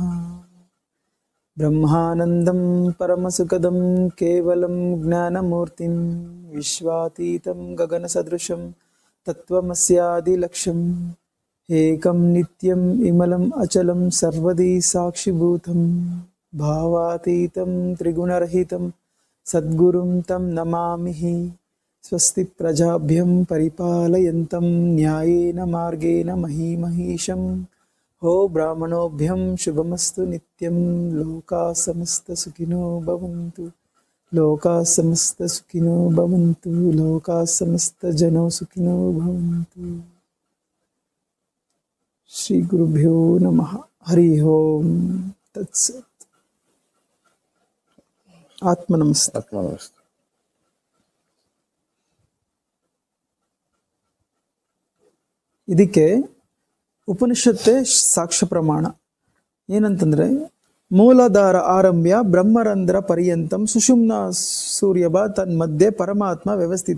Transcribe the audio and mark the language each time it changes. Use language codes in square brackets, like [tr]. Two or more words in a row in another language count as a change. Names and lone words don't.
[sa] ಬ್ರಹ್ಮಾನಂದಂ ಪರಮಸುಖದಂ ಕೇವಲಂ ಜ್ಞಾನಮೂರ್ತಿಂ ವಿಶ್ವಾತೀತಂ ಗಗನಸದೃಶಂ ತತ್ವಮಸ್ಯಾದಿಲಕ್ಷ್ಯಂ ಏಕಂ ನಿತ್ಯಂ ವಿಮಲಂ ಅಚಲಂ ಸರ್ವದಿ ಸಾಕ್ಷಿಭೂತಂ ಭಾವಾತೀತಂ ತ್ರಿಗುಣರಹಿತಂ ಸದ್ಗುರುಂ ತಂ ನಮಾಮಿ. ಸ್ವಸ್ತಿ ಪ್ರಜಾಭ್ಯಂ ಪರಿಪಾಲಯಂತಂ ನ್ಯಾಯೇನ ಮಾರ್ಗೇಣ ಮಹೀಮಹೀಶಂ. ಹೋ ಬ್ರಾಹ್ಮಣೋಭ್ಯಂ ಶುಭಮಸ್ತು ನಿತ್ಯಂ. ಲೋಕಾ ಸಮಸ್ತ ಸುಖಿನೋ ಭವಂತು. ಲೋಕಾ ಸಮಸ್ತ ಸುಖಿನೋ ಭವಂತು. ಲೋಕಾ ಸಮಸ್ತ ಜನೋ ಸುಖಿನೋ ಭವಂತು. ಶ್ರೀ ಗುರುಭ್ಯೋ ನಮಃ. ಹರಿ ಓಂ ತತ್ಸತ್. ಆತ್ಮ ನಮಸ್ತೆ. ಆತ್ಮ ನಮಸ್ತೆ. [kn] ಇದಕ್ಕೆ ಉಪನಿಷತ್ತೇ ಸಾಕ್ಷ್ಯ ಪ್ರಮಾಣ. [sa] ಏನಂತಂದ್ರೆ, ಮೂಲಾಧಾರ ಆರಂಭ್ಯ ಬ್ರಹ್ಮರಂಧ್ರ ಪರ್ಯಂತಂ ಸುಷುಮ್ನ ಸೂರ್ಯಭ ತನ್ಮಧ್ಯೆ ಪರಮಾತ್ಮ ವ್ಯವಸ್ಥಿತ.